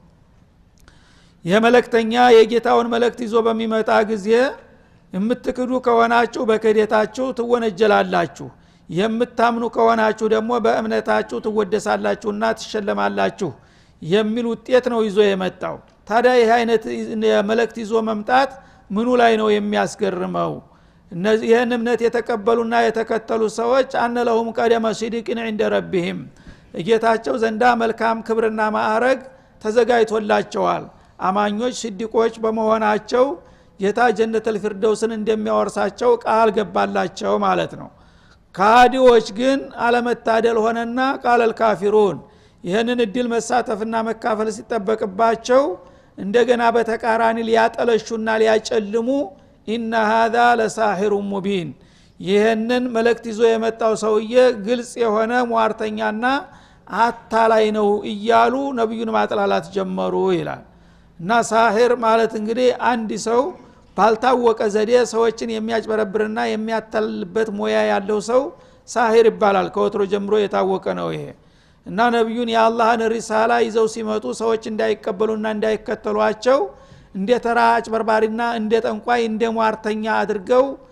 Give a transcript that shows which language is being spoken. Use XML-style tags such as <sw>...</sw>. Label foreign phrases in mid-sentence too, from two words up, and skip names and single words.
<am>የመልእክተኛ የጌታውን መልእክት ይዞ በሚመጣ ጊዜ የምትክዱ ከሆናችሁ በክህደታችሁ ትወነጀላላችሁ፣ የምታምኑ ከሆናችሁ ደግሞ በእምነታችሁ ትወደሳላችሁና ትሸለማላችሁ የሚል ውጤት ነው ይዞ የመጣው። ታዲያ ይህ አይነት መልእክት ይዞ መምጣት ምኑ ላይ ነው የሚያስገርመው? እነዚህ ይህን እምነት የተቀበሉና የተከተሉ ሰዎች</am> <ar>أن لهم قدم صدق عند ربهم</ar> <am>ጌታቸው ዘንዳ መልካም ክብርና ማዕረግ ተዘጋጅቶላቸዋል። አማኞች ሲድቆች በመሆናቸው ጌታ ጀነተል ፊርደውስን እንደሚያወርሳቸው ቃል ገባላቸው ማለት ነው። ካዲዎች ግን አለመታደል ሆነና</am> <ar>قال الكافرون</ar> <am>ይህንን እድል መሳተፍና መካፈል ሲጠበቅባቸው እንደገና በተቃራኒ ሊያጠለሹና ሊያጨልሙ</am> <ar>إن هذا لساحر مبين</ar> <am>ይህንን መልእክት ይዞ የመጣው ሰውዬ ግልጽ የሆነ ሟርተኛና አታላይ ነው እያሉ ነብዩን ማጥላላት ጀመሩ ይላል። እና ሳሂር ማለት እንግዲህ አንድ ሰው ባልታወቀ ዘዴ ሰዎችን የሚያጭበረብርና የሚያታልልበት ሞያ ያለው ሰው ሳሂር ይባላል። ከወትሮ ጀምሮ የታወቀ ነው ይሄ። እና ነብዩን የአላህን ሪሳላ ይዘው ሲመጡ ሰዎች እንዳይቀበሉና እንዳይከተሏቸው እንደ ተራ አጭበርባሪና እንደ ጠንቋይ እንደ ሟርተኛ አድርገው</am>